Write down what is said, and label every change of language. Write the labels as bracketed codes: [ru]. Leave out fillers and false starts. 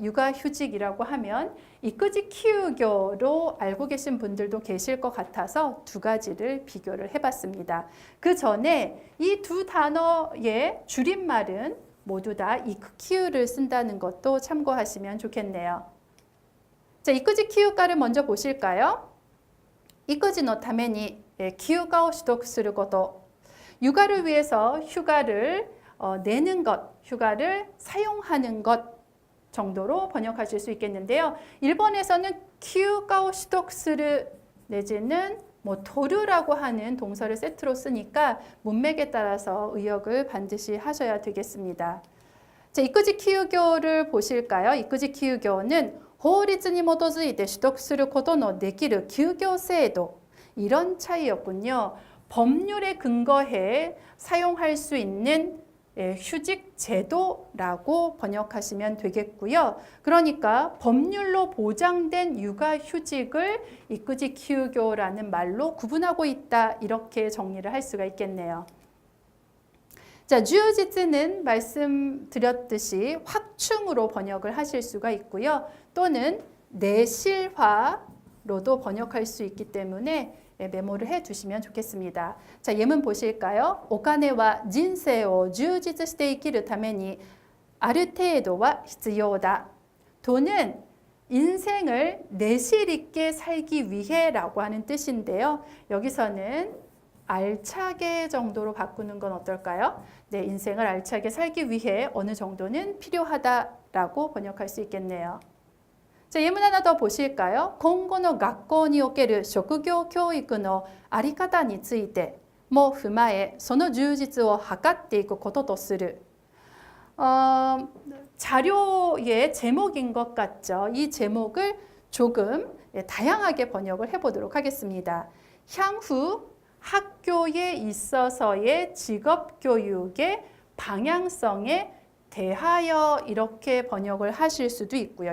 [ko] 육아휴직이라고 하면 이끄지 키우교로 알고 계신 분들도 계실 것 같아서 두 가지를 비교를 해봤습니다. 그 전에 이 두 단어의 줄임말은 모두 다 이크키우를 쓴다는 것도 참고하시면 좋겠네요. 자, 이끄지 키우가를 먼저 보실까요? [ja] 이끄지의 ために 키우가를 取得すること. [ko] 육아를 위해서 휴가를 내는 것, 휴가를 사용하는 것 정도로 번역하실 수 있겠는데요. 일본에서는 키우가오 시독스르 내지는 도르라고 하는 동사를 세트로 쓰니까 문맥에 따라서 의역을 반드시 하셔야 되겠습니다. 자, 이끄지 키우교를 보실까요? 이끄지 키우교는 [ja] 法律に基づいて取得することのできる休業制度 [ko] 이런 차이였군요. 법률에 근거해 사용할 수 있는 휴직 제도라고 번역하시면 되겠고요. 그러니까 법률로 보장된 육아휴직을 이끄지 키우교라는 말로 구분하고 있다. 이렇게 정리를 할 수가 있겠네요. 자, 주지츠는 말씀드렸듯이 확충으로 번역을 하실 수가 있고요. 또는 내실화로도 번역할 수 있기 때문에 메모를 해두시면 좋겠습니다. 자, 예문 보실까요? [ja] お金は人生を充実して生きるためにある程度は必要だ. [ko] 돈은 인생을 내실 있게 살기 위해라고 하는 뜻인데요. 여기서는 알차게 정도로 바꾸는 건 어떨까요? 네, 인생을 알차게 살기 위해 어느 정도는 필요하다라고 번역할 수 있겠네요. 자, 예문 하나 더 보실까요? [ja] 今後の学校における職業教育のあり方についても踏まえ、その充実を図っていくこととする. [ko] 자료의 제목인 것 같죠? 이 제목을 조금 다양하게 번역을 해보도록 하겠습니다. 향후 학교에 있어서의 직업교육의 방향성에 대하여 이렇게 번역을 하실 수도 있고요.